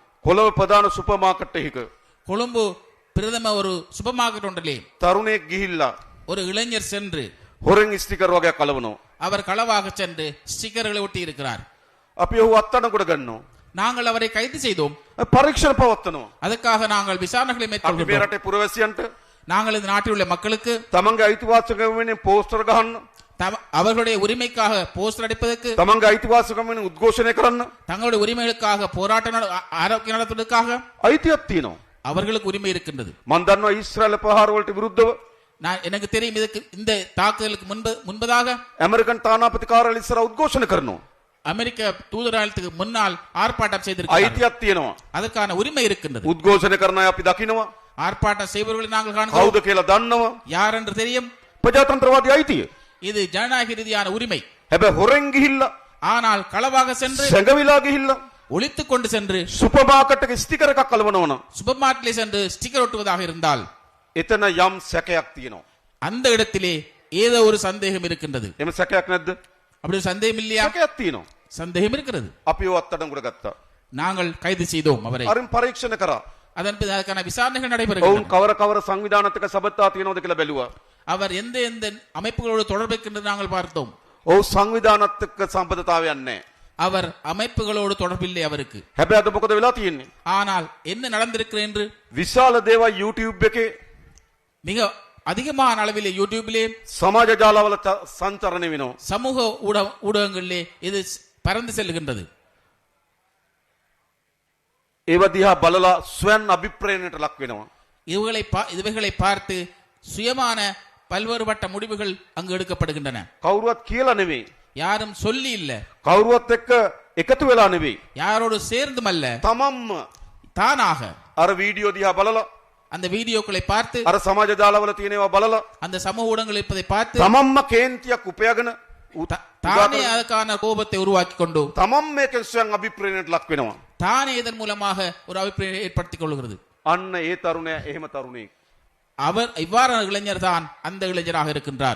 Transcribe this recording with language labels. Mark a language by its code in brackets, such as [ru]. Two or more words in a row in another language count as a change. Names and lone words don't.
[si] කොළඹ ප්‍රධාන සුපර් මාකට් එකක [ta] கொழும்பு பிரதம ஒரு சூப்பர் மார்க்கெட் ஒன்றிலே [si] තරුණයෙක් ගිහිල්ලා [ta] ஒரு இளைஞர் சென்று [si] හොරෙන් ස්ටිකර් වගේ කලවනවා. [ta] அவர் களவாக சென்று ஸ்டிக்கர்களை ஒட்டி இருக்கிறார். [si] අපි ඔහු අත්අඩංගුවට ගන්නවා. [ta] நாங்கள் அவரை கைது செய்தோம். [si] පරීක්ෂණ පවත්වනවා. [ta] அதுக்காக நாங்கள் விசாரணைகளை [si] අපි මේ [ta] மேற்கொள்கிறோம். [si] රටේ පුරවැසියන්ට [ta] நாங்கள் இந்த நாட்டில் உள்ள மக்களுக்கு [si] තමන්ගේ අයිතිවාසිකම් වෙනුවෙන් පෝස්ටර් ගහන්න, [ta] அவர்களுடைய உரிமைக்காக போஸ்டர் அடிப்பதற்கு, [si] තමන්ගේ අයිතිවාසිකම් වෙනුවෙන් උද්ඝෝෂණය කරන්න [ta] தங்களுடைய உரிமைகளுக்காக போராட்டம் ஆரோக்கியம் நடத்துவதற்காக [si] අයිතියක් තියෙනවා. [ta] அவர்களுக்கு உரிமை இருக்கின்றது. [si] මම දන්නවා ඊශ්‍රායල ප්‍රහාර වලට විරුද්ධව [ta] எனக்கு தெரியும் இதுக்கு இந்த தாக்குதலுக்கு முன்பதாக [si] ඇමරිකන් තානාපති කාර්යාලය ඉස්සර උද්ඝෝෂණ කරනවා. [ta] அமெரிக்க தூதராலயத்துக்கு முன்னால் ஆர்ப்பாட்டம் செய்திருக்கிறார்கள். [si] අයිතියක් තියෙනවා. [ta] அதற்கான உரிமை இருக்கின்றது. [si] උද්ඝෝෂණ කරන අය අපි දකිනවා. [ta] ஆர்ப்பாட்டம் செய்பவர்களை நாங்கள் காண்கிறோம். [si] කවුද කියලා දන්නවා. [ta] யார் என்று தெரியும். [si] ප්‍රජාතන්ත්‍රවාදී අයිතිය. [ta] இது ஜனநாயக ரீதியான உரிமை. [si] හැබැයි හොරෙන් ගිහිල්ලා [ta] ஆனால் களவாக சென்று [si] සැඟවිලා ගිහිල්ලා [ta] ஒளித்துக் கொண்டு சென்று [si] සුපර් මාකට් එකේ ස්ටිකර් එකක් කලවනවා. [ta] சூப்பர் மார்க்கெட்டில் சென்று ஸ்டிக்கர் ஒட்டுவதாக இருந்தால் [si] එතන යම් සැකයක් තියෙනවා. [ta] அந்த இடத்திலே ஏதோ ஒரு சந்தேகம் இருக்கின்றது. [si] එම සැකයක් නැද්ද? [ta] அப்படி ஒரு சந்தேகம் இல்லையா? [si] සැකයක් තියෙනවා. [ta] சந்தேகம் இருக்கிறது. [si] අපි ඔය අත්අඩංගුවට ගත්තා. [ta] நாங்கள் கைது செய்தோம் அவரை. [si] අරින් පරීක්ෂණ කරා. [ta] அதன் பிறகு அதற்கான விசாரணைகள் [si] ඔවුන් [ta] நடைபெறுகின்றன. [si] කවර සංවිධානත්ක සබත්තා තියෙනවද කියලා බැලුවා. [ta] அவர் எந்த எந்த அமைப்புகளோடு தொடர்பு இருக்கின்றது நாங்கள் பார்த்தோம். [si] ඔව් සංවිධානත්ක සම්බන්ධතාවයක් නැහැ. [ta] அவர் அமைப்புகளோடு தொடர்பில்லை அவருக்கு. [si] හැබැයි අද මොකද වෙලා තියෙන්නේ? [ta] ஆனால் என்ன நடந்திருக்கிறது என்று [si] විශාල දේවල් YouTube එකේ [ta] மிக அதிகமான அளவிலே யூடியூபிலே [si] සමාජ ජාලවල සංචරණය වෙනවා. [ta] சமூக ஊடகங்களிலே இது பறந்து செல்கின்றது. [si] ඒව දිහා බලලා ස්වයන් අභිප්‍රේරණයට ලක් වෙනවා. [ta] இவைகளை பார்த்து சுயமான பல்வேறுபட்ட முடிவுகள் அங்கு எடுக்கப்படுகின்றன. [si] කවුරුවත් කියලා නෙවෙයි. [ta] யாரும் சொல்லி இல்ல, [si] කවුරුවත් එක්ක එකතු වෙලා නෙවෙයි. [ta] யாரோடு சேர்ந்தும் அல்ல, [si] තමන්ම [ta] தானாக [si] අර වීඩියෝ දිහා බලලා, [ta] அந்த வீடியோக்களை பார்த்து, [si] අර සමාජ ජාලවල තියෙනවා බලලා, [ta] அந்த சமூக ஊடகங்கள் இருப்பதை பார்த்து [si] තමන්ම කේන්තියක් උපයාගෙන [ta] தானே அதுக்கான கோபத்தை உருவாக்கி கொண்டு [si] තමන් මේකෙන් ස්වයන් අභිප්‍රේරණයට ලක් වෙනවා. [ta] தானே இதன் மூலமாக ஒரு அபிப்பிராயம் ஏற்படுத்திக் கொள்கிறது. [si] අන්න ඒ තරුණයා එහෙම තරුණයෙක්. [ta] அவர் இவ்வாறான இளைஞர் தான் அந்த இளைஞராக இருக்கின்றார்.